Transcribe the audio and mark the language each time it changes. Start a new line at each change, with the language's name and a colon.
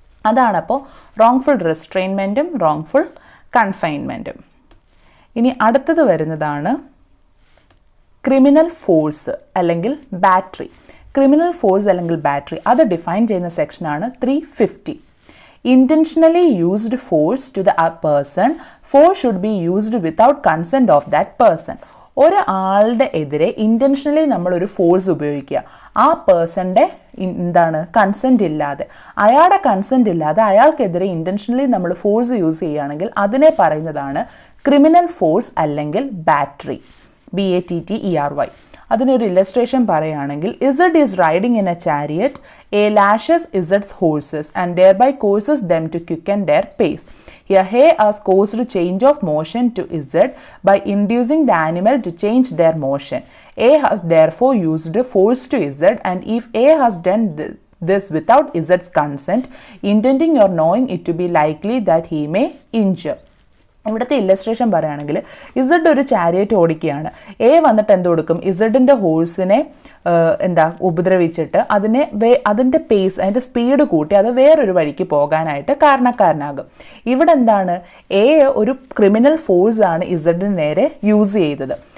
Malayalam: അതാണപ്പോൾ wrongful റെസ്ട്രെയിൻമെൻറ്റും wrongful കൺഫൈൻമെൻറ്റും. ഇനി അടുത്തത് വരുന്നതാണ് ക്രിമിനൽ ഫോഴ്സ് അല്ലെങ്കിൽ ബാറ്ററി. ക്രിമിനൽ ഫോഴ്സ് അല്ലെങ്കിൽ ബാറ്ററി അത് ഡിഫൈൻ ചെയ്യുന്ന സെക്ഷനാണ് 350.
English: Intentionally used force to the person, force should be used without consent of that person.
Malayalam: ഒരു ആളുടെ എതിരെ ഇൻറ്റൻഷനലി നമ്മളൊരു ഫോഴ്സ് ഉപയോഗിക്കുക, ആ പേഴ്സൻ്റെ കൺസെൻറ്റ് ഇല്ലാതെ, അയാളുടെ കൺസെൻറ്റ് ഇല്ലാതെ അയാൾക്കെതിരെ ഇൻറ്റൻഷനലി നമ്മൾ ഫോഴ്സ് യൂസ് ചെയ്യുകയാണെങ്കിൽ അതിനെ പറയുന്നതാണ് ക്രിമിനൽ ഫോഴ്സ് അല്ലെങ്കിൽ ബാറ്ററി, BATTERY. അതിനൊരു ഇല്ലസ്ട്രേഷൻ പറയുകയാണെങ്കിൽ,
English: Z is riding in A chariot, A lashes ഇസഡ്സ് horses and ദെയർബൈ courses them to quicken there pace. Here he has caused change of motion to Z by inducing the animal to change their motion. A has therefore used force to Z, and if A has done this without Z's consent, intending or knowing it to be likely that he may injure.
Malayalam: ഇവിടുത്തെ illustration പറയുകയാണെങ്കിൽ, Z ഒരു chariot ഓടിക്കുകയാണ്, A വന്നിട്ട് എന്ത് കൊടുക്കും, ഇസഡിൻ്റെ ഹോഴ്സിനെ ഉപദ്രവിച്ചിട്ട് അതിൻ്റെ pace, അതിൻ്റെ speed കൂട്ടി അത് വേറൊരു വഴിക്ക് പോകാനായിട്ട് കാരണക്കാരനാകും. ഇവിടെ എന്താണ്, എ ഒരു ക്രിമിനൽ ഫോഴ്സാണ് ഇസഡിന് നേരെ യൂസ് ചെയ്തത്.